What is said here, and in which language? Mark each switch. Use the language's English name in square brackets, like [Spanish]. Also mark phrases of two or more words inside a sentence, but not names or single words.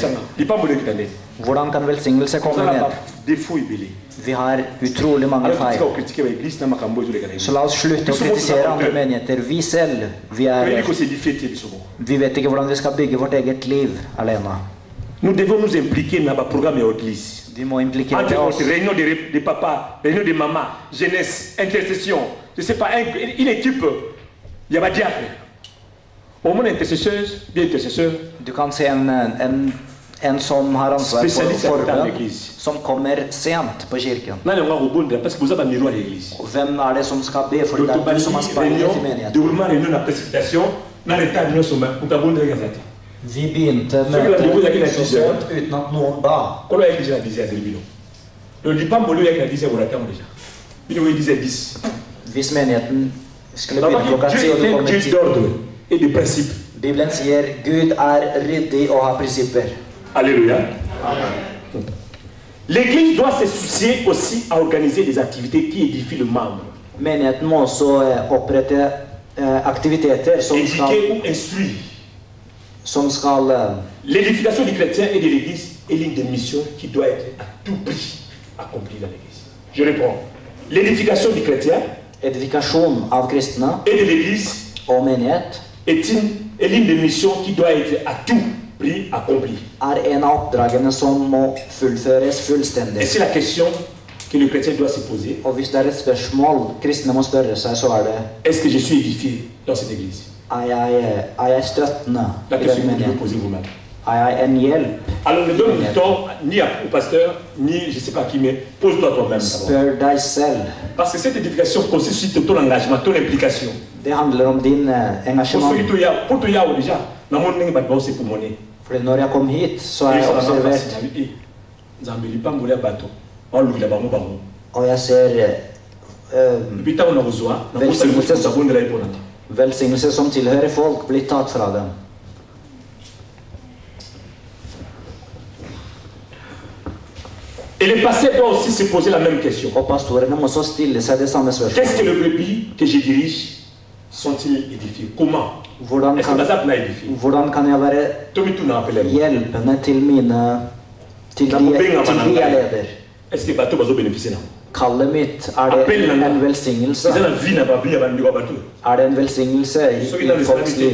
[Norwegian] Hvordan kan velsignelse komme ned? Vi har utrolig mange feil. Så la oss slutte å kritisere andre menigheter. Vi selv, vi vet ikke hvordan vi skal bygge vårt eget liv alene. Vi må implikere oss. [French] Réunion de papa, réunion de maman, jeunesse, intercession. Je sais pas, une équipe. Il y a pas diable. Au moins intercesseuse, bien intercesseur. [Norwegian] Du kan se en En som har ansvar for forbønn, som kommer sent på kirken. Og hvem er det som skal be, for det er du som har speilet i menigheten. Vi begynte møtet så sent uten at noen ba. Hvis menigheten skulle begynne klokka 10 og du kommer 10. Bibelen sier Gud er ryddig og har prinsipper. [French] Alléluia. L'église doit se soucier aussi à organiser des activités qui édifient le membre. [Norwegian] Menigheten må også opprette aktiviteter som skal [French] L'édification des chrétiens et de l'église est l'une des missions qui doit être à tout prix accomplie dans l'église. Je réponds. L'édification des chrétiens [Norwegian] edifikasjon av kristne [French] et de l'église [Norwegian] og menighet [French] est l'une des missions qui doit être à tout prix accomplie. [Norwegian] Er en av oppdragene som må fullføres fullstendig. [French] Et c'est la question que le chrétien doit se poser. [Norwegian] Og hvis det er et spørsmål kristne må spørre seg, så er det: [French] Est-ce que je suis édifié dans cette église? [Norwegian] Er jeg støttende [French] la [Norwegian] i den menigheten? Er jeg en hjelp? [French] Alors ne donne du temps ni au pasteur, ni je sais pas qui, mais pose-toi toi-même. [Norwegian] Spør deg selv. [French] Parce que cette édification consiste sur ton engagement, ton implication. [Norwegian] Det handler om din engasjement. [French] Pour toi déjà, [Lingala] na mon ngi batba [French] c'est pour monnaie. [Norwegian] For når jeg kom hit, så er jeg observert. Og jeg ser velsignelse som tilhører folk, blir tatt fra dem. [French] Et les pasteurs doivent aussi se poser la même question. [Norwegian] Og pastorene må også stille seg det samme spørsmålet. [French] Qu'est-ce que les brebis que je dirige sont-ils édifiés? Comment? [Norwegian] Hvordan kan jeg være hjelpende til mine til de jeg leder? Kallet mitt, er det en velsignelse? Er det en velsignelse i folks liv?